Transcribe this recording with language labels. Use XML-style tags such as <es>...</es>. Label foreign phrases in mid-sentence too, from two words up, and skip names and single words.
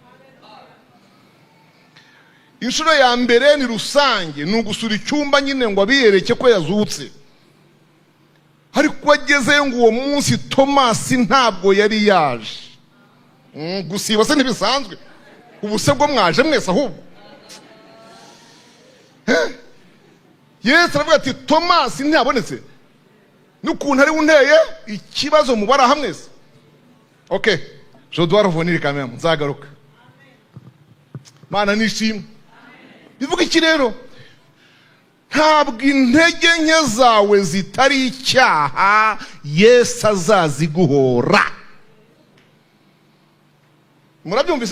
<rw>Inshuro ya mbere ni rusange, ni ugusura icyumba nyine ngo abiyereke ko yazutse, ariko agezeyo ngo uwo munsi Tomasi ntabwo yari yaje. Gusiba se ntibisanzwe? Ubuse bwo mwaje mwese ahubwo. Yesu aravuga ati Tomasi ntiyabonetse, n'ukuntu ari unteye ikibazo mubara hamwe se.</rw> <fr>Okay, je dois revenir quand même,</fr> <rw>nzagaruka. Mana nishimwe. Bivuga iki rero? Ntabwo intege nke zawe zitari icyaha Yesu azaziguhora. Murabyumvise?</rw>